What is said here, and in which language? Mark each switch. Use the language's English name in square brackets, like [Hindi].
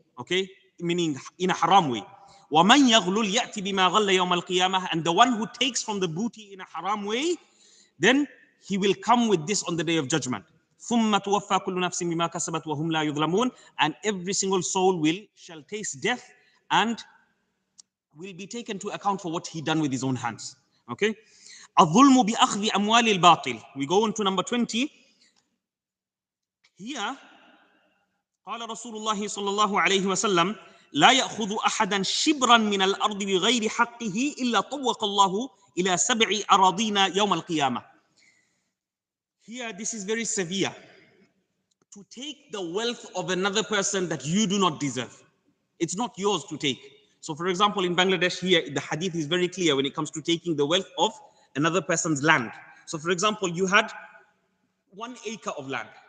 [English] Okay, meaning in a haram way. وَمَنْ يَغْلُلْ يَأْتِ بِمَا غَلَّ يَوْمَ الْقِيَامَةِ, and the one who takes from the booty in a haram way, then he will come with this on the day of judgment. ثُمَّ تُوَفَّى كُلُّ نَفْسٍ بِمَا كَسَبَتْ وَهُمْ لَا يُظْلَمُونَ, and every single soul shall taste death and will be taken to account for what he done with his own hands. Okay. [Arabic] الظُّلْمُ بِأَخْذِ أَمْوَالِ الْبَاطِلِ. [English] We go into number 20. [Arabic] Here, قال رسول الله صلى الله عليه وسلم لا يأخذ أحدا شبرا من الأرض بغير حقه إلا طوق الله إلى 7 أراضين يوم القيامة. [English] Here, this is very severe. To take the wealth of another person that you do not deserve. It's not yours to take. So for example, in Bangladesh here, the hadith is very clear when it comes to taking the wealth of another person's land. So for example, you had 1 acre of land.